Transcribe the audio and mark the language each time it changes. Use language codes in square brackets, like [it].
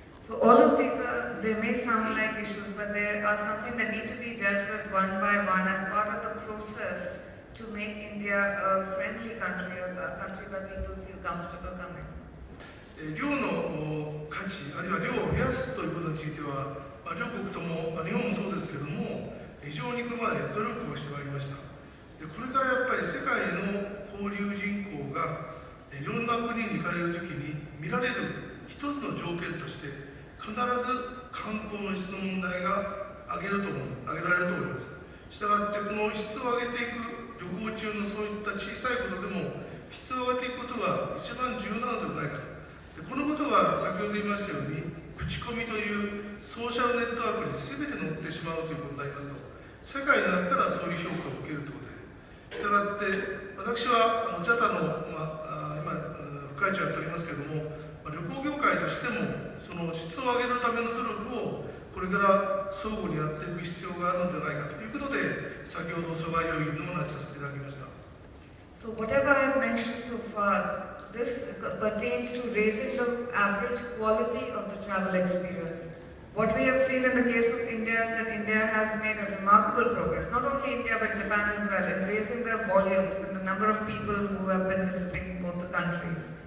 [en] So all of these, they may sound like issues, but they are something that need to be dealt with one by one as part of the process to make India a friendly country, a country where people feel comfortable coming. [ja] 量の価値、あるいは量を増やすということについては、両国とも、日本もそうですけれども、非常にこれまで努力をしてまいりました。でこれからやっぱり世界の交流人口がいろんな国に行かれるときに見られる一つの条件として、必ず観光の質の問題が挙げられると思います。したがって、この質を上げていく旅行中のそういった小さいことでも質を上げていくことが一番重要なのではないかと。でこのことは先ほど言いましたように、口コミというソーシャルネットワークに全て乗ってしまうということになりますと、世界になったらそういう評価を受けるということで、したがって私はJATA の、今副会長やっておりますけれども、旅行業界としてもその質を上げるための努力をこれから相互にやっていく必要があるのではないかということで、先ほど阻害要因のお話しさせていただきました。 [en] So whatever I have mentioned so far, this pertains to raising the average quality of the travel experience. What we have seen in the case of India is that India has made a remarkable progress, not only India but Japan as well, in raising their volumes and the number of people who have been visiting both the countries.